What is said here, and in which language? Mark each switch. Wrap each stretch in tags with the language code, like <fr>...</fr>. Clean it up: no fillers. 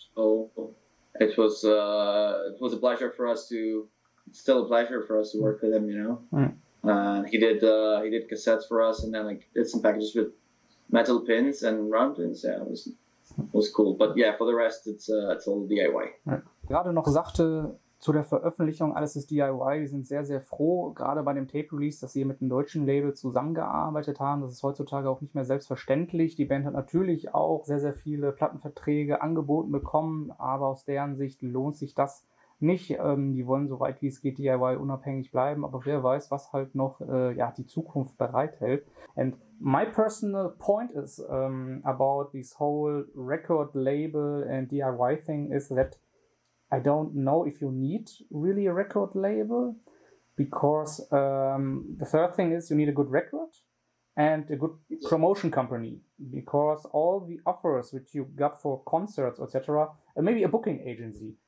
<en>So it was a pleasure for us to. It's still a pleasure for us to work with him. You know, he did cassettes for us, and then like did some packages with metal pins and round pins. Yeah, it was cool. But yeah, for the rest, it's all DIY.</en> <de>Gerade noch sagte, zu der Veröffentlichung, alles ist DIY. Wir sind sehr, sehr froh, gerade bei dem Tape-Release, dass sie mit einem deutschen Label zusammengearbeitet haben. Das ist heutzutage auch nicht mehr selbstverständlich. Die Band hat natürlich auch sehr, sehr viele Plattenverträge angeboten bekommen, aber aus deren Sicht lohnt sich das nicht. Die wollen so weit wie es geht DIY unabhängig bleiben, aber wer weiß, was halt noch die Zukunft bereithält.</de> <en>And my personal point is about this whole record label and DIY thing is that I don't know if you need really a record label, because the third thing is you need a good record and a good promotion company, because all the offers which you got for concerts, etc., maybe a booking agency.</en>